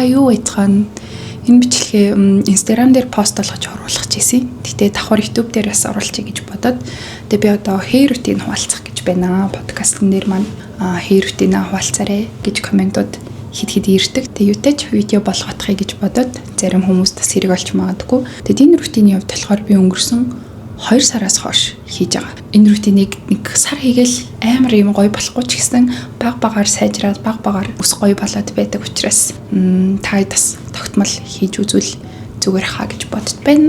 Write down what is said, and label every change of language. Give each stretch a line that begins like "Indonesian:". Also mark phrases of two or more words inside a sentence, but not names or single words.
Mongolian: байцгаана. Энэ бичлэгээ Instagram дээр пост болгож оруулах гэсэн. Гэтэ давхар YouTube дээр бас оруулчих гэж бодоод би одоо
English: hair routine
Mongolian: хуваалцах гэж байна. Подкастн дээр маань
English: hair routine
Mongolian: хуваалцаарай гэж комментууд хэд ирдэг. Юутэйч видео болгоохыг гэж бодоод зарим хүмүүс бас хэрэг олж магадгүй. Энэ рутины хувьд болохоор би өнгөрсөн 2 сараас хойш хийж байгаа. Энэ рутиныг нэг сар хийгээл амар юм гоё болохгүй ч гэсэн баг-багаар сайжраад баг-багаар ус гоё болоод байдаг учраас та бас тогтмол хийж үзвэл зүгээр хаа гэж бодож байна.